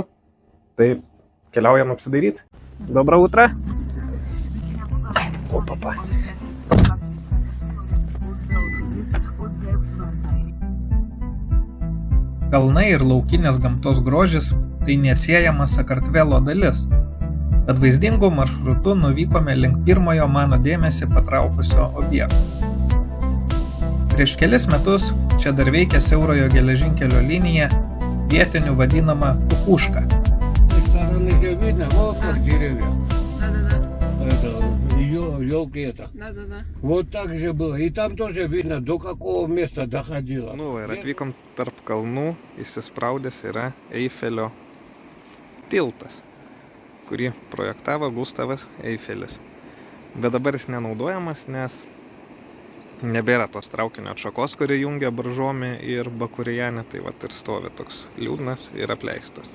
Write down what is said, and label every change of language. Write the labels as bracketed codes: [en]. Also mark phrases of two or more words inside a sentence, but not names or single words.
[lt] Tai keliaujam apsidairyti. [ru] Доброе утро. Опа-па. [lt] Kalnai ir laukinės gamtos grožis tai neatsiejama Sakartvelo dalis. Tad vaizdingu maršrutu nuvykome link pirmojo mano dėmesį patraukusio objekto. Prieš kelis metus čia dar veikė siaurojo geležinkelio linija, vietinių vadinama Kukuška. [ru] Елки это. Да. Вот так же было. И там тоже видно, до какого места доходило. [lt] Nu ir atvykom tarp kalnų, įsispraudęs yra Eifelio tiltas, kurį projektavo Gustavas Eifelis. Bet dabar jis nenaudojamas, nes nebėra tos traukinio atšakos, kuri jungia Boržomį ir Bakurijanę, tai vat ir stovi toks liūdnas ir apleistas.